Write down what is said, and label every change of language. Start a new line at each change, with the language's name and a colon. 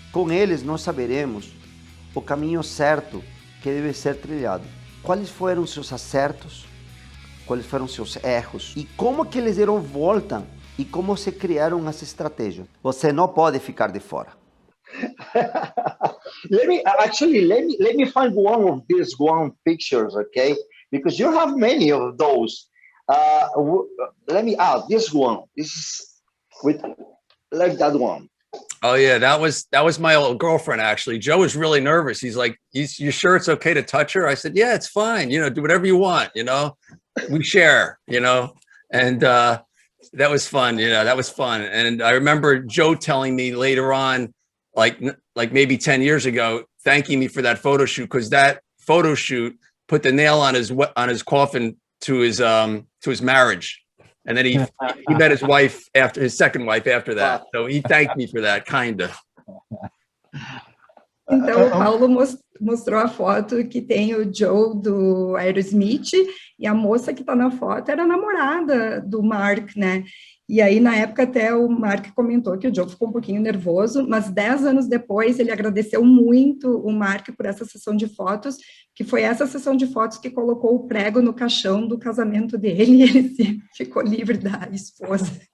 Portuguese: Com eles, nós saberemos o caminho certo que deve ser trilhado. Quais foram seus acertos? Quais foram seus erros? E como que eles deram volta? E como se criaram as estratégias? Você não pode ficar de fora.
English: let me find one of these one pictures, okay? Because you have many of those. Let me this one. This is with like that one. Oh yeah, that was my old girlfriend actually. Joe was really nervous. He's like, "You sure it's okay to touch her?" I said, "Yeah, it's fine. You know, do whatever you want. You know, we share. You know." And that was fun. You know, that was fun. And I remember Joe telling me later on, like maybe 10 years ago, thanking me for that photo shoot, because that photo shoot put the nail on his coffin to his marriage. And then he met his wife after his second wife after that. So he thanked me for that, kinda.
Portuguese: Então, o Paulo mostrou a foto que tem o Joe do Aerosmith, e a moça que está na foto era a namorada do Mark, né? E aí, na época, até o Mark comentou que o Joe ficou um pouquinho nervoso, mas 10 anos depois, ele agradeceu muito o Mark por essa sessão de fotos, que foi essa sessão de fotos que colocou o prego no caixão do casamento dele, e ele ficou livre da esposa.